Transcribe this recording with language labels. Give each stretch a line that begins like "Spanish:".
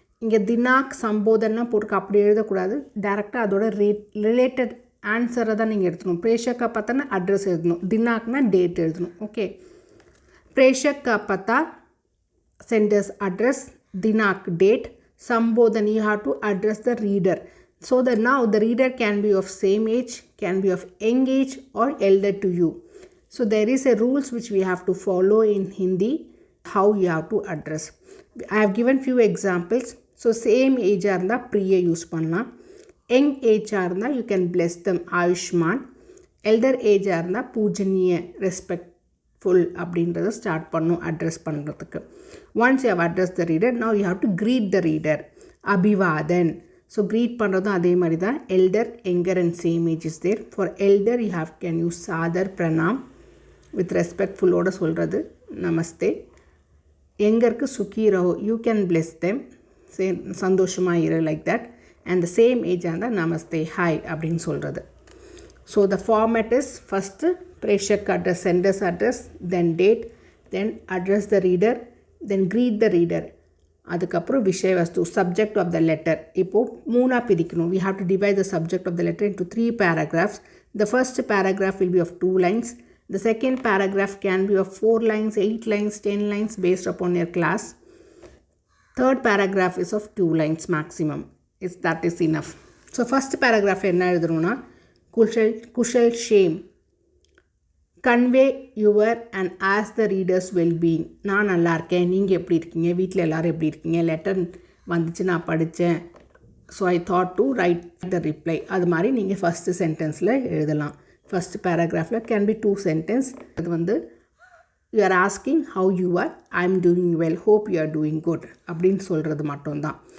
Tamil: இங்கே தினாக் சம்போதனா போட்டு அப்படி எழுதக்கூடாது. டேரெக்டாக அதோட ரிலேட்டட் ஆன்சரை தான் நீங்கள் எடுத்துக்கணும். பிரேஷக்கா பத்தானா அட்ரஸ் எழுதணும். தினாக்னா டேட் எழுதணும். ஓகே, பிரேஷக்கா பத்தா centres address, தினாக் date, சம்போதன்
English: You have to address the reader. So that now the reader can be of same age, can be of young age or elder to you. So there is a rules which we have to follow in Hindi, how you have to address. I have given few examples. So same age arna priya use panna, young age arna you can bless them Ayushman, elder age arna pujaniya respectful
Tamil: அப்படின்றத start பண்ணும் address பண்ணுறதுக்கு.
English: Once you have addressed the reader, now you have to greet the reader.
Hindi: அபிவாதன்.
Tamil: So greet பண்ணுறதும் அதே மாதிரி தான்.
English: elder, younger and same age is there. For elder you have can use sadar pranam with respectful ஓட சொல்கிறது நமஸ்தே. younger-க்கு
Hindi: சுக்கி Raho,
English: you can bless them, say
Tamil: சந்தோஷமா இரு
English: like that. And the same age
Tamil: அந்த நமஸ்தே hi அப்படின்னு சொல்கிறது.
English: So the format is first preshak address, sender's address, then date, then address the reader, then greet the reader.
Tamil: அதுக்கப்புறம் விஷய வஸ்து,
English: subject of the letter.
Tamil: இப்போது மூணாக பிரிக்கணும்.
English: We have to divide the subject of the letter into 3 paragraphs. The first paragraph will be of 2 lines. The second paragraph can be of 4 lines, 8 lines, 10 lines based upon your class. Third paragraph is of 2 lines maximum. That is enough. So first paragraph
Tamil: என்ன எழுதுறோம்னா,
English: Kushal shame. Convey your and ask the reader's well-being.
Tamil: நான் நல்லா இருக்கேன், நீங்கள் எப்படி இருக்கீங்க, வீட்டில் எல்லோரும் எப்படி இருக்கீங்க, லெட்டர் வந்துச்சு நான் படித்தேன்,
English: So I thought to write the reply.
Tamil: அது மாதிரி நீங்கள் ஃபஸ்ட்டு சென்டென்ஸில் எழுதலாம். First பேராகிராஃபில்
English: Can be 2 sentence. அது வந்து you are asking how you are, I am doing well, hope you are doing good
Tamil: அப்படின்னு சொல்கிறது மட்டும்தான்.